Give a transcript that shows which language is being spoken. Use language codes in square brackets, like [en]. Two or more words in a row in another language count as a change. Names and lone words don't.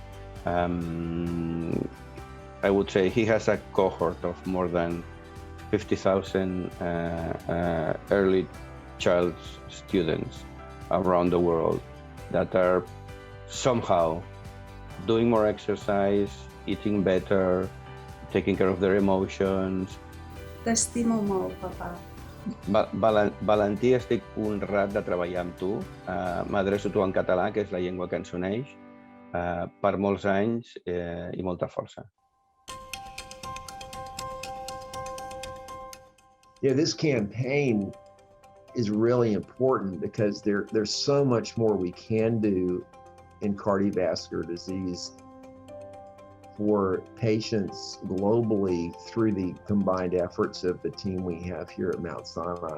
[en] I would say he has a cohort of more than 50,000 early child students around the world that are somehow doing more exercise, eating better, taking care of their emotions. [ca] T'estimo molt, papà. Valentí, estic honrat de treballar amb tu. M'adreço a tu en català, que és la llengua que ens uneix, per molts anys i molta força. [en] Yeah, this campaign is really important because there's so much more we can do in cardiovascular disease for patients globally through the combined efforts of the team we have here at Mount Sinai.